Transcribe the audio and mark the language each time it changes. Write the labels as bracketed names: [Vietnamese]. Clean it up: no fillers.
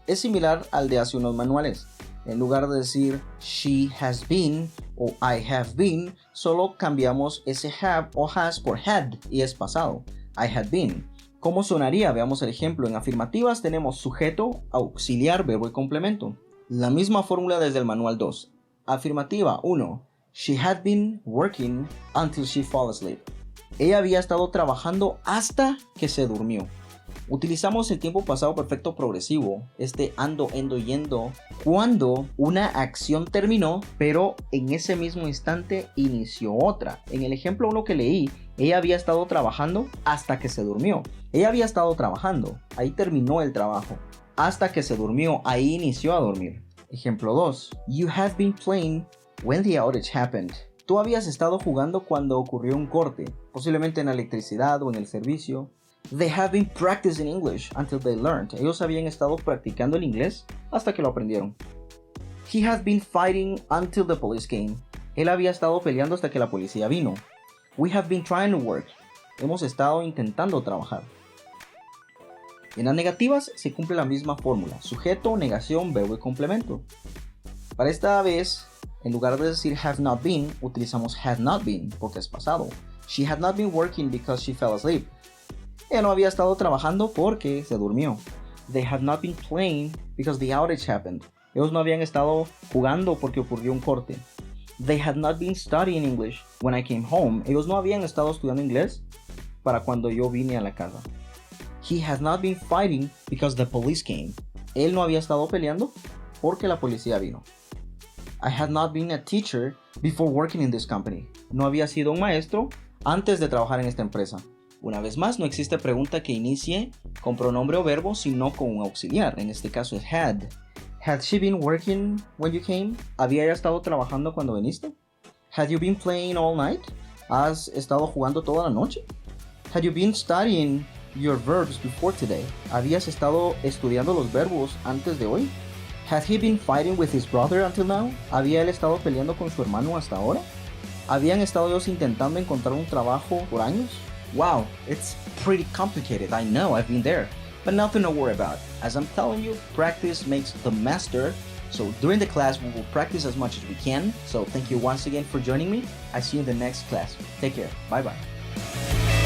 [Spanish] Es similar al de hace unos manuales. En lugar de decir she has been o I have been, solo cambiamos ese have o has por had y es pasado. [English] I had been. [Spanish] ¿Cómo sonaría? Veamos el ejemplo. En afirmativas tenemos sujeto, auxiliar, verbo y complemento. La misma fórmula desde el manual 2. Afirmativa 1. [English] She had been working until she fell asleep. [Spanish] Ella había estado trabajando hasta que se durmió. Utilizamos el tiempo pasado perfecto progresivo, ando, endo, yendo, cuando una acción terminó, pero en ese mismo instante inició otra. En el ejemplo 1 que leí, ella había estado trabajando hasta que se durmió. Ella había estado trabajando, ahí terminó el trabajo. Hasta que se durmió, ahí inició a dormir. Ejemplo 2. [English] You have been playing when the outage happened. [Spanish] Tú habías estado jugando cuando ocurrió un corte, posiblemente en la electricidad o en el servicio. [English] They have been practicing English until they learned. [Spanish] Ellos habían estado practicando el inglés hasta que lo aprendieron. [English] He had been fighting until the police came. [Spanish] Él había estado peleando hasta que la policía vino. [English] We have been trying to work. [Spanish] Hemos estado intentando trabajar. En las negativas se cumple la misma fórmula. Sujeto, negación, verbo y complemento. Para esta vez, en lugar de decir have not been, utilizamos had not been porque es pasado. [English] She had not been working because she fell asleep. [Spanish] Ella no había estado trabajando porque se durmió. [English] They had not been playing because the outage happened. [Spanish] Ellos no habían estado jugando porque ocurrió un corte. [English] They had not been studying English when I came home. [Spanish] Ellos no habían estado estudiando inglés para cuando yo vine a la casa. [English] He had not been fighting because the police came. [Spanish] Él no había estado peleando porque la policía vino. [English] I had not been a teacher before working in this company. [Spanish] No había sido un maestro antes de trabajar en esta empresa. Una vez más, no existe pregunta que inicie con pronombre o verbo, sino con un auxiliar. En este caso es had. [English] Had she been working when you came? [Spanish] ¿Había ella estado trabajando cuando viniste? [English] Had you been playing all night? [Spanish] ¿Has estado jugando toda la noche? [English] Had you been studying your verbs before today? [Spanish] ¿Habías estado estudiando los verbos antes de hoy? [English] Had he been fighting with his brother until now? [Spanish] ¿Había él estado peleando con su hermano hasta ahora? ¿Habían estado ellos intentando encontrar un trabajo por años? [English] Wow, it's pretty complicated. I know, I've been there. But nothing to worry about. As I'm telling you, practice makes the master. So during the class, we will practice as much as we can. So thank you once again for joining me. I see you in the next class. Take care. Bye-bye.